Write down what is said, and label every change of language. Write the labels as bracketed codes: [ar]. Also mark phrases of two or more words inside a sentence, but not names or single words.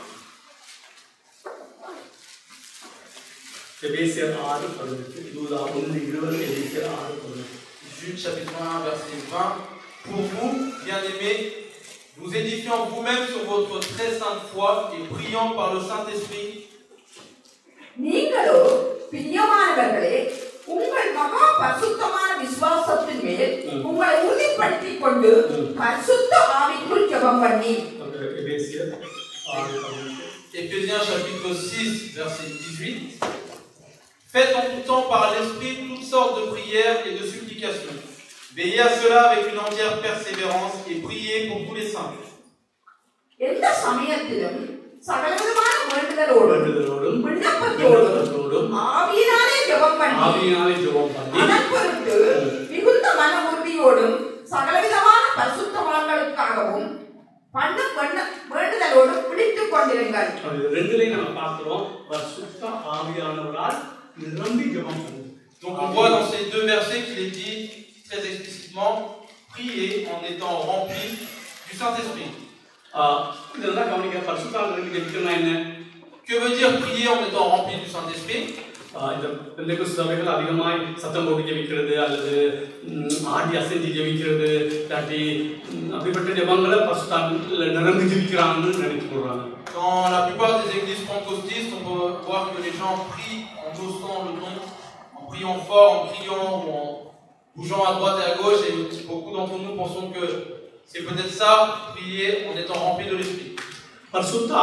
[fr] Jude chapitre 1 verset 20. Pour vous, bien-aimés, vous édifiant vous-même sur votre très sainte foi et priant par le Saint-Esprit. [ta] நீங்களோ பிரியமானவர்களே, உங்கள் மகா பரிசுத்தமான விசுவாசத்தின் மேல் உங்களை உறுதிப்படுத்திக் கொண்டு பரிசுத்த ஆவிக்குள் ஜெபம் பண்ணி. [fr] Éphésiens chapitre 6 verset 18. Faites en tout temps par l'Esprit toutes sortes de prières et de supplications. Veillez à cela avec une entière persévérance et priez pour tous les saints. [ta] எந்த சமயத்திலும் சகலவிதமான வேண்டுதலோடும் விண்ணப்பத்தோடும் ஆவியினாலே ஜெபம் பண்ணி அதன்பொருட்டு மிகுந்த மன உறுதியோடும் சகலவிதமான பரிசுத்தவான்களுக்காகவும் பண்ணும் வேண்டுதலோடும் பிடித்துக் கொண்டிருங்கள். ரெண்டுலையும் நம்ம பார்க்கிறோம், பரிசுத்த ஆவியானவரால் நிரம்பி ஜெபம் பண்ணுங்க. [fr] Donc on voit dans ces 2 versets qu'il est dit très explicitement, prier en étant rempli du Saint-Esprit. Que veut dire prier en étant rempli du Saint-Esprit? [ta] சத்தம் போட்டு ஜெபிக்கிறது அல்லது ஆடி அசைஞ்சு ஜெபிக்கிறது இல்லாட்டி அப்படிப்பட்ட ஜெபங்களை பரிசுத்தாவில நிரம்பி ஜெபிக்கிறாங்கன்னு நினைச்சு கொள்றாங்க. [fr] Dans la plupart des églises pentecôtistes, on peut voir que les gens prient en haussant le ton, en priant fort, en criant ou en bougeant à droite et à gauche, et beaucoup d'entre nous pensons que c'est peut-être ça, prier en étant rempli de l'Esprit. Je ne